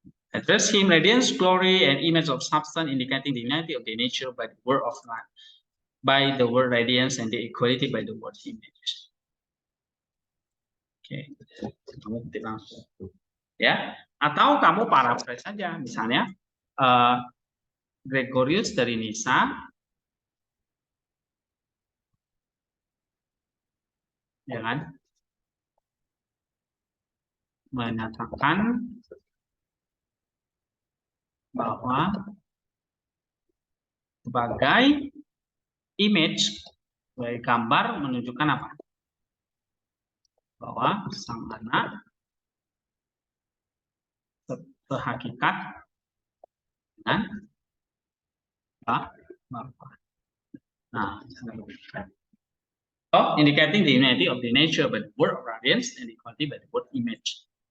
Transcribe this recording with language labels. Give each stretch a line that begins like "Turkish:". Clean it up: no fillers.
English: Address him radiance, glory, and image of substance, indicating the unity of the nature by the word of life, by the word radiance, and the equality by the word image.
Indonesian: Oke, kamu kutip langsung. Ya, atau kamu paraphrase saja, misalnya Gregorius dari Nisa, ya kan, menyatakan bahwa sebagai image, sebagai gambar menunjukkan apa? Bahwa sang anak sehakikat dengan Bapa.
English: Nah, so, indicating the unity of the nature by the word of radiance and equality by the word image.